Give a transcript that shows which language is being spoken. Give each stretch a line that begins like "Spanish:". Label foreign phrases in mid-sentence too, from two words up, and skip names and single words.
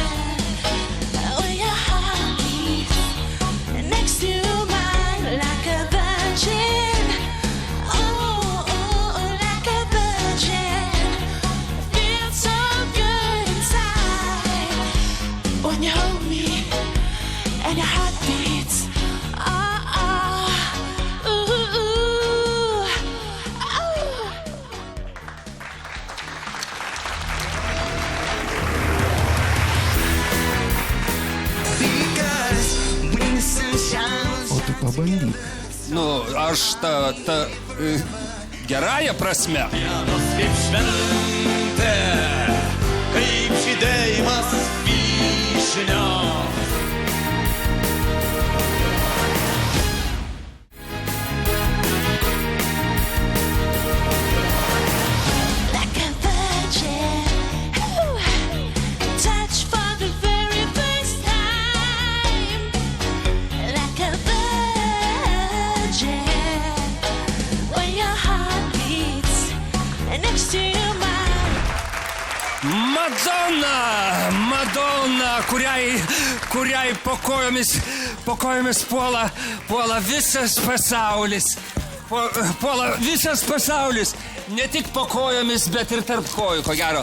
English: When your heart beats next to mine, like a virgin. Oh, oh, like a virgin. Feels so good inside when you hold me and your heart beats. Ah, ah, ooh, ooh, oh.
Lithuanian: O tu pabandyk. Nu, aš gerąją prasme. Kaip šventė, kaip žydėjimas vyšnios.
English: Like a virgin, ooh, touch for the very first time, like a virgin. When your heart beats next to mine.
Lithuanian: Madonna, kuriai po kojomis puola visas pasaulis. Puola visas pasaulis. Ne tik po kojomis, bet ir tarp kojų, ko gero.